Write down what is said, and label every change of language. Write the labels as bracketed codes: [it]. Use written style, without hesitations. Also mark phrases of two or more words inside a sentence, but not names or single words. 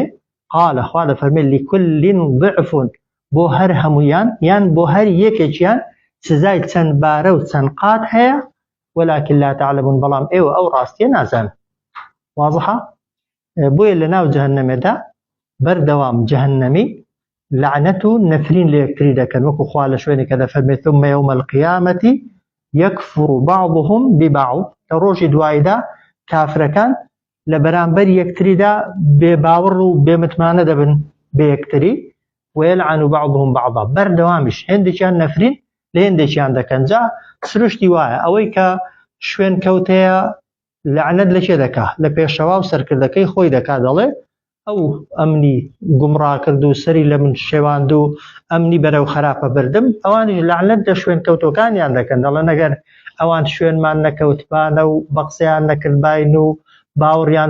[ckb] قالە خوا دەفەرمێ [ar] لیکولین ضعفون [ckb] بۆ هەر هەموویان یان بۆ هەر یەکێکیان سزای چەند بارە و چەند قات هەیە [ar] وەلاکن لا تعلمون [ckb] بەڵام ئێوە ئەو ڕاستیە نازانن واضحە بۆیە لە ناو جەهەنەمێدا بەردەوام جەهەنەمی لعنەت و نەفرین لە یەکتری دەکەن وەکو خوا لە شوێنێکە دەفەرمێت [ar] ثم يوم القيامة يكفر بعضهم ببعض [ckb] لە ڕۆژی دواییدا کافرەکان لە بەرامبەر یەکتریدا بێباوەڕ و بێمتمانە دەبن بە یەکتری [ar] ويلعن بعضهم بعضا [ckb] بەردەوامیش هێندێکیان نەفرین لە هێندێکیان دەکەن جا سروشتی وایە ئەوەی کە شوێن کەوتەیە لعنەت لە چێ دەکا لە پێشەوا و سەرکردەکەی خۆی دەکا دەڵێ ئەو ئەمنی گومڕا کرد و سەری لە من شێواند و ئەمنی بەرەو خراپە بردم ئەوانیش لەعنەت لە شوێن کەوتۆکانیان دەکەن دەڵێن ئەگەر ئەوان شوێنمان نەکەوتبانە و بە قسەیان نەکردباین و باوەڕیان